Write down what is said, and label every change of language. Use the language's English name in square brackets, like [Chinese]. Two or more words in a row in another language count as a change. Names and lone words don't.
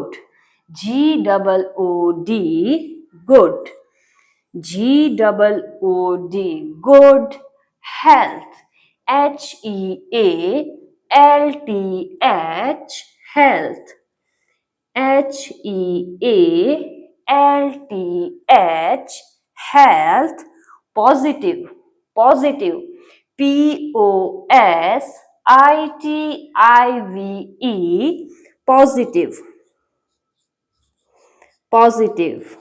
[English] G-O-O-D, good. G-O-O-D, good. Health. H-E-A-L-T-H, health. H-E-A-L-T-H, health. Positive. Positive. P-O-S-I-T-I-V-E, positive. Positive.